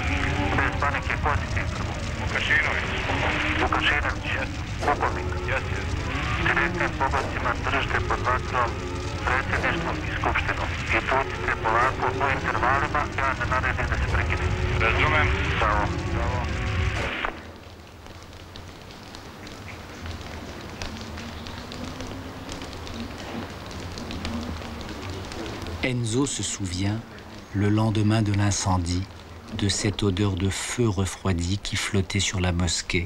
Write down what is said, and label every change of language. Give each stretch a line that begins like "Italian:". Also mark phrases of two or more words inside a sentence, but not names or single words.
Serbian: Bez panike, ko si ti prvo? Vukašinović. Vukašinović? Jesu. Pukovnik? Jesu. Direktnim pobacima držite pod vatrom predsjedništvo i skupštinu. I tucite polako u intervalima, ja ne naredim da se prekine. Razumem. Bravo. Bravo.
French: Enzo se souvient, le lendemain de l'incendie, de cette odeur de feu refroidi qui flottait sur la mosquée.